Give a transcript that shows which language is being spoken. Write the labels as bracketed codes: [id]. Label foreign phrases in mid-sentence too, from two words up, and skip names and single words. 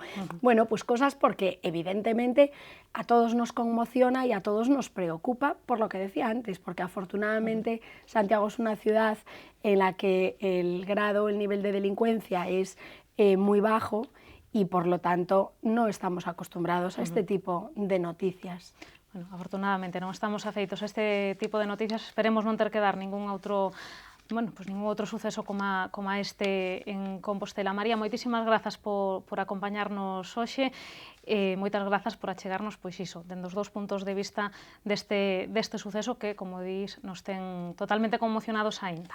[es] Bueno, pues cosas porque evidentemente a todos nos conmociona y a todos nos preocupa, por lo que decía antes, porque afortunadamente Santiago es una ciudad en la que el grado, el nivel de delincuencia es muy bajo, y por lo tanto no estamos acostumbrados a este tipo de noticias. [gl] Bueno, afortunadamente non estamos afeitos a este tipo de noticias, esperemos non ter que dar ningún outro suceso como este en Compostela. María, moitísimas grazas por acompañarnos hoxe, moitas grazas por achegarnos, pois iso, dende os dous puntos de vista deste suceso que, como dís, nos ten totalmente conmocionados aínda.